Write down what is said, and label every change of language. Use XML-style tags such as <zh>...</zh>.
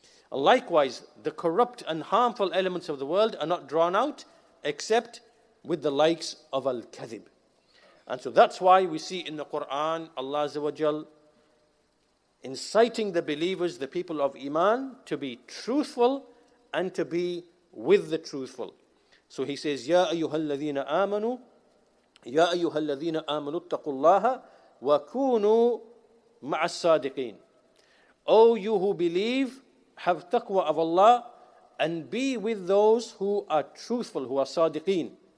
<en>Likewise, the corrupt and harmful elements of the world are not drawn out except with the likes of al-kadhib. And so that's why we see in the Quran, Allah Azza wa Jal inciting the believers, the people of Iman, to be truthful and to be with the truthful. So he says,</en> <ar>يَا أَيُّهَا الَّذِينَ آمَنُوا يَا أَيُّهَا الَّذِينَ آمَنُوا اتَّقُوا اللَّهَ وَكُونُوا مَعَ الصَّادِقِينَ.</ar> <en>O you who believe, have taqwa of Allah and be with those who are truthful, who are sadiqeen.</en>